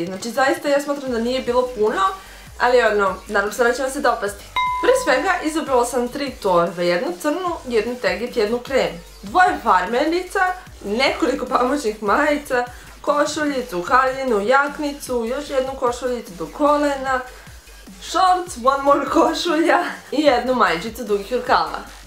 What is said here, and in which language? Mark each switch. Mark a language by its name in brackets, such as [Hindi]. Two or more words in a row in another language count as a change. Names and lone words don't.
[Serbian] Znači zaista ja smatram da nije bilo puno, ali nadam se da će vam se dopasti. Pre svega izabrala sam 3 torbe, jednu crnu, jednu tegit, jednu krem, 2 farmernica, nekoliko pamučnih majica, košuljicu, haljinu, jaknicu, još jednu košuljicu do kolena, [English] shorts, one more [Serbian] košulja i jednu majičicu dugih rukava.